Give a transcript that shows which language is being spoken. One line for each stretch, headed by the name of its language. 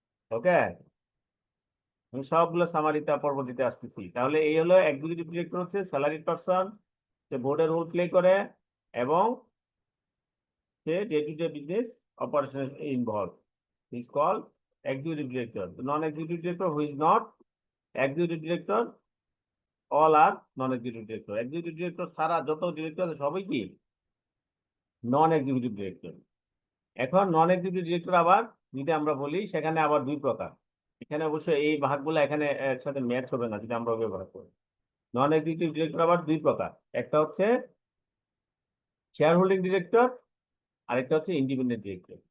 Bangla: ওকে, আমি সবগুলো সামারিতে পরবর্তীতে আসতেছি। তাহলে এই হলো এক্সিকিউটিভ ডিরেক্টর, হচ্ছে স্যালারিড পারসন, সে বোর্ডের রোল প্লে করে এবং সে day to day business operation involve,
English: is called executive director. The non-executive director who is not executive director, all are non-executive director.
Bangla: Executive director সারা যত ডিরেক্টর সবই কি নন executive director. এখন নন executive director আবার যদি আমরা বলি, সেখানে আবার দুই প্রকার। এখানে অবশ্যই এই ভাগগুলো এখানে একসাথে ম্যাচ হবে না যদি আমরা ব্যবহার করি। নন এক্সিকিউটিভ ডিরেক্টর আবার দুই প্রকার, একটা হচ্ছে শেয়ার হোল্ডিং ডিরেক্টর, আরেকটা হচ্ছে ইন্ডিপেন্ডেন্ট ডিরেক্টর।